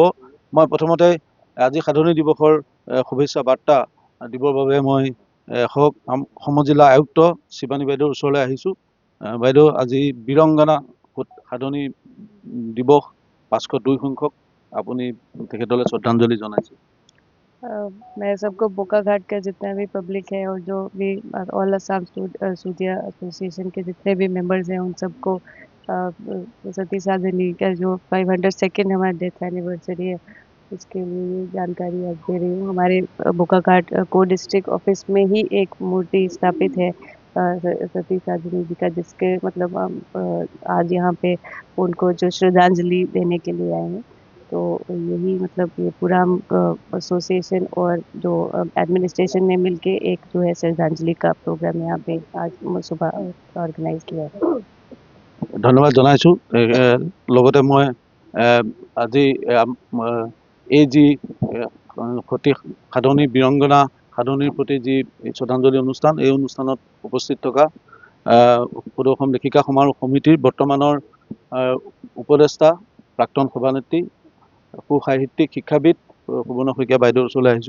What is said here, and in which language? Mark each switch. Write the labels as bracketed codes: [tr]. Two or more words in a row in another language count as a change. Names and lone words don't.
[as] মই প্ৰথমতে আজি সাধনী দিৱসৰ শুভেচ্ছা বাৰ্তা দিবৰ বাবে মই সমজিলা আয়ুক্ত শিৱানী বাইদেউৰ ওচৰলৈ আহিছোঁ। বাইদেউ, আজি বীৰংগনা সাধনী দিৱস 502 সংখ্যক, আপুনি তেখেতলৈ শ্ৰদ্ধাঞ্জলি জনাইছে। [hi] मैं सबको बोकाघाट का जितना भी पब्लिक है और जो भी ऑल असम सूतिया एसोसिएशन के जितने भी मेंबर्स हैं उन सबको सती साधनी का जो 502nd हमारा [en] death anniversary [hi] है उसके लिए ये जानकारी आज दे रही हूँ। हमारे बोकाघाट को डिस्ट्रिक्ट ऑफिस में ही एक मूर्ति स्थापित है सती साधनी जी का, जिसके मतलब हम आज यहाँ पे उनको जो श्रद्धांजलि देने के लिए आए हैं। तो यही मतलब ये पूरा एसोसिएशन और जो एडमिनिस्ट्रेशन ने मिलके एक जो है श्रद्धांजलि का प्रोग्राम यहाँ पे आज सुबह ऑर्गेनाइज किया है। [as] ধন্যবাদ জনাইছোঁ। লগতে মই আজি এই যি সতী সাধনী বীৰংগনা সাধনীৰ প্ৰতি যি শ্ৰদ্ধাঞ্জলি অনুষ্ঠান, এই অনুষ্ঠানত উপস্থিত থকা সদৌ অসম লেখিকা সমাৰোহ সমিতিৰ বৰ্তমানৰ উপদেষ্টা প্ৰাক্তন সভানেত্ৰী সুসাহিত্যিক শিক্ষাবিদ সুবৰ্ণ শইকীয়া বাইদেউৰ ওচৰলৈ আহিছোঁ।